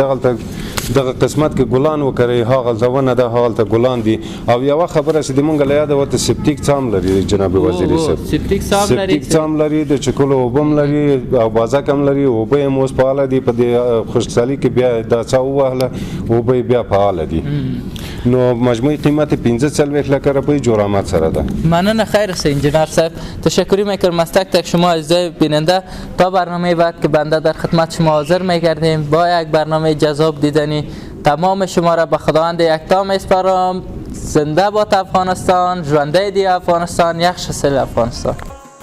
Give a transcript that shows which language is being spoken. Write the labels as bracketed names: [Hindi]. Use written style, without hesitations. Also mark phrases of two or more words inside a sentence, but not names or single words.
[Pashto] دغه قسمت کې ګلان وکرئ هاغلته ونه ده هاغلته ګلان دي او یوه خبره چې د مونږ له یاده ورته سپټیک څام لري جناب وزیري صاحب سپټیک څام لري د چکلو اوبه هم لري او بازک هم لري اوبه یې هم اوس فعاله دي په دې خشکسالي کې بیا دا څا ووهله اوبه یې بیا فعاله دي نو مجموعی قیمت 45 لکه روپۍ جرامت سره ده. [Persian] ممنون خیر است انجینر صاحب. تشکری میکنم از تک تک شما عزیزای بیننده. تا برنامه بعد که بنده در خدمت شما حاضر میگردیم با یک برنامه جذاب دیدنی. تمام شما را به خداوند یکتا میسپارم. زنده باد افغانستان، [Pashto] ژوندی دی افغانستان، [Uzbek] یخ شسل افغانستان.